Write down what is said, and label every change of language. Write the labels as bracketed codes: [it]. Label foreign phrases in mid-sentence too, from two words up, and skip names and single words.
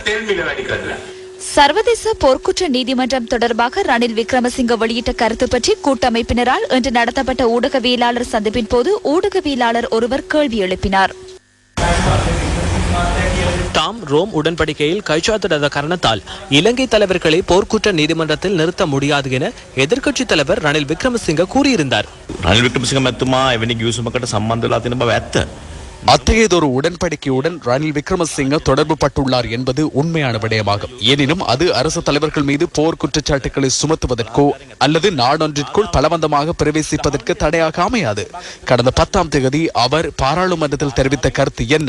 [ta] சர்வதேச போர்க்குற்ற நீதிமன்றம் தொடர்பாக ரணில் விக்ரமசிங்க வெளியிட்ட கருத்து பற்றி கூட்டமைப்பினரால் இன்று நடத்தப்பட்ட ஊடகவியலாளர் சந்திப்பின் போது ஊடகவியலாளர் ஒருவர் கேள்வி எழுப்பினார். தாம் ரோம் உடன்படிக்கையில் கைச்சாத்திடாத காரணத்தால் இலங்கை தலைவர்களை போர்க்குற்ற நீதிமன்றத்தில் நிறுத்த முடியாது என எதிர்க்கட்சித் தலைவர் ரணில் விக்ரமசிங்க கூறியிருந்தார். [si] රනිල් වික්‍රමසිංහ මැතිතුමා එවැනි ගිවිසුමකට සම්බන්ධ වෙලා තියෙන බව ඇත්ත. [ta] அத்தகையதொரு உடன்படிக்கையுடன் ரணில் விக்ரமசிங்க தொடர்பு பட்டுள்ளார் என்பது உண்மையான விடயமாகும். எனினும் அது அரசு தலைவர்கள் மீது போர் குற்றச்சாட்டுகளை சுமத்துவதற்கோ அல்லது நாடொன்றிற்குள் பலவந்தமாக பிரவேசிப்பதற்கு தடையாக அமையாது. கடந்த 10ஆம் தேதி அவர் பாராளுமன்றத்தில் தெரிவித்த கருத்து என்ன?